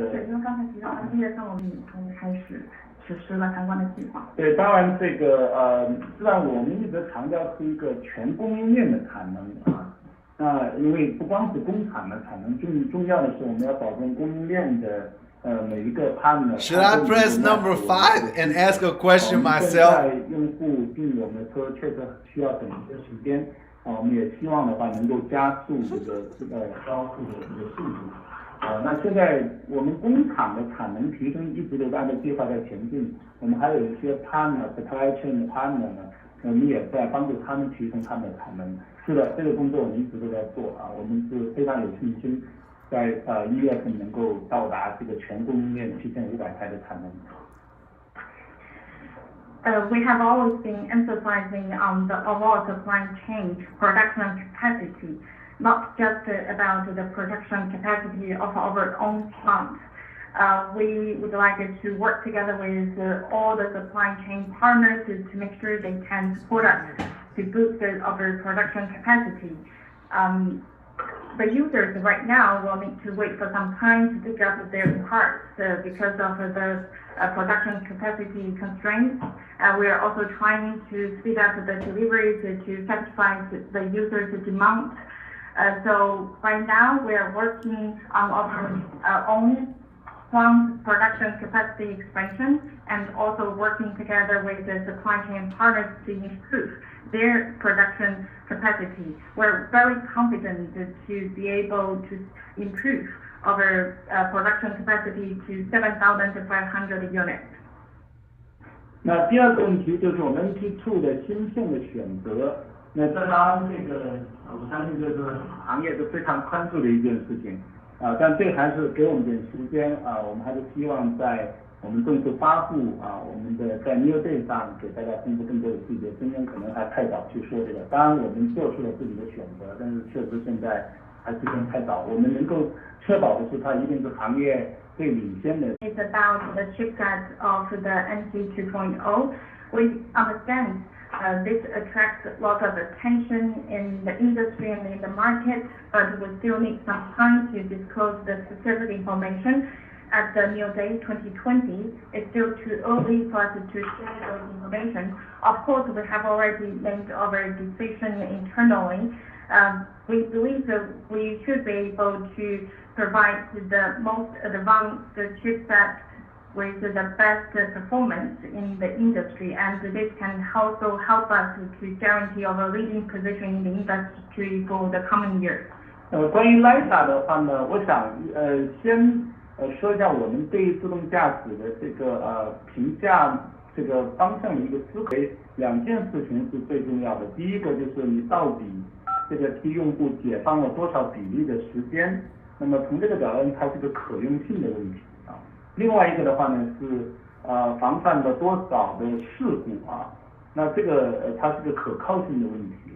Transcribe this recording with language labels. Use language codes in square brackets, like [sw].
[zh] 对，因为刚才提到1月份我们已经开始实施了相关的计划。对，当然这个实际上我们一直强调是一个全供应链的产能啊。那因为不光是工厂的产能，重要的是我们要保证供应链的每一个 partner。 [en] Should I press number 5 and ask a question myself? [zh] 现在用户订我们的车确实需要等一些时间啊，我们也希望的话能够加速这个交付的这个速度。那现在我们工厂的产能提升一直都按照计划在前进，我们还有一些 [en] partner supply chain [zh] 的 partner 呢，我们也在帮助他们提升他们的产能。是的，这个工作我们一直都在做啊，我们是非常有信心，在1月份能够到达这个全供应链7500台的产能。 [en] We have always been emphasizing on the overall supply chain production capacity, not just about the production capacity of our own plant. We would like to work together with all the supply chain partners to make sure they can support us to boost our production capacity. The users right now will need to wait for some time to pick up their parts because of the production capacity constraints. We are also trying to speed up the deliveries to satisfy the users' demand. So right now we are working on our own plant production capacity expansion and also working together with the supply chain partners to improve their production capacity. We're very confident to be able to improve our production capacity to 7,500 units. [zh] 那第二个问题就是我们 NT2 的芯片的选择。那这当然这个我相信这是行业是非常关注的一件事情但这还是给我们点时间我们还是希望在我们正式发布我们的在 NIO Day 上给大家公布更多的细节，今天可能还太早去说这个。当然我们做出了自己的选择，但是确实现在还是有点太早。我们能够确保的是它一定是行业最领先的。 [en] It's about the chipset of the NT 2.0. We understand this attracts a lot of attention in the industry and in the market, but we still need some time to disclose the specific information. At the NIO Day 2020, it's still too early for us to share those information. Of course, we have already made our decision internally. We believe that we should be able to provide the most advanced chipset with the best performance in the industry, and this can also help us to guarantee our leading position in the industry for the coming years. [zh] 关于 LiDAR 的话呢，我想先说一下我们对于自动驾驶的这个评价这个方向的一个思考。两件事情是最重要的，第一个就是你到底这个替用户解放了多少比例的时间，那么从这个角度它是个可用性的问题另外一个的话呢是防范了多少的事故那这个它是个可靠性的问题。